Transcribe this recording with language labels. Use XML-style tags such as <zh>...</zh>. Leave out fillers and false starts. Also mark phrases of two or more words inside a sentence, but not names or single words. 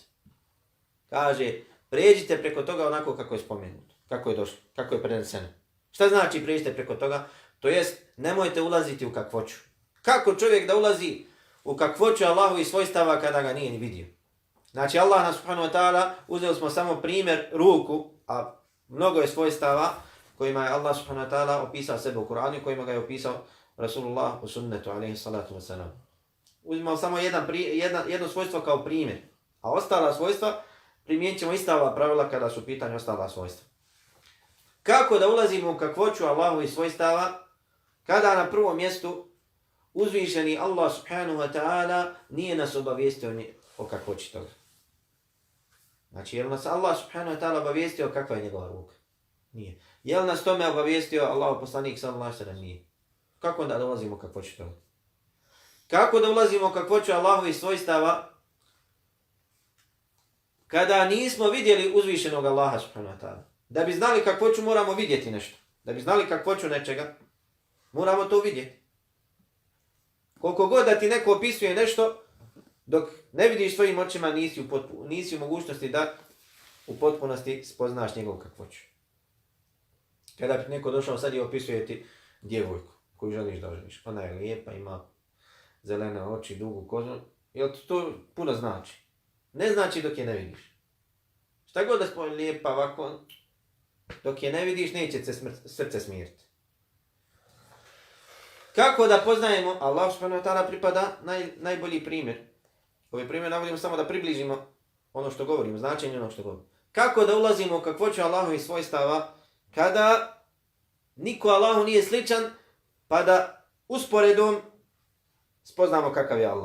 <bs>Kaže, pređite preko toga onako kako je spomenuto. Kako je došlo, kako je preneseno. Šta znači pređite preko toga? To jest, nemojte ulaziti u kakvoću. Kako čovjek da ulazi u kakvoću Allahovi svojstava kada ga nije ni vidio? Znači Allah nas</bs> <ar>سبحانه وتعالى,</ar> <bs>uzeli smo samo primjer ruku, a mnogo je svojstava kojima je Allah</bs> <ar>سبحانه وتعالى</ar> <bs>opisao sebe u Kur'anu i kojima ga je opisao Rasulullah u sunnetu</bs> <ar>عليه الصلاة والسلام.</ar> <bs>Uzmimo samo jedno svojstvo kao primjer, a ostala svojstva primijenit ćemo ista ova pravila kada su u pitanju ostala svojstva. Kako da ulazimo u kakvoću Allahovi svojstava kada na prvom mjestu uzvišeni Allah</bs> <ar>سبحانه وتعالى</ar> <bs>nije nas obavijestio o kakvoći toga. Znači, je li nas Allah</bs> <ar>سبحانه وتعالى</ar> <bs>obavijestio kakva je njegova ruka? Nije. Je li nas tome obavijestio Allah poslanik</bs> <ar>صلى الله عليه وسلم?</ar> <bs>Nije. Kako onda da ulazimo u kakvoću toga? Kako da ulazimo u kakvoću Allahovih svojstava kada nismo vidjeli uzvišenog Allaha</bs> <ar>سبحانه وتعالى?</ar> <bs>Da bi znali kakvoću moramo vidjeti nešto. Da bi znali kakvoću nečega, moramo to vidjeti. Koliko god da ti neko opisuje nešto, dok ne vidiš svojim očima, nisi u mogućnosti da u potpunosti spoznaš njegovu kakvoću. Kada bi neko došao sad i opisuje ti djevojku koju želiš da oženiš. Ona je lijepa, ima zelene oči, dugu kožu. Jel to puno znači? Ne znači dok je ne vidiš. Šta god da spomeni lijepa ovako, dok je ne vidiš, neće se srce smiriti. Kako da poznajemo? Allah</bs> <ar>سبحانه وتعالى</ar> <bs>pripada najbolji primjer. Ovaj primjer navodimo samo da približimo ono što govorimo, značenje ono što govorimo. Kako da ulazimo u kakvoću Allahovih svojstava kada niko Allahu nije sličan, pa da usporedom spoznamo kakav je Allah.</bs>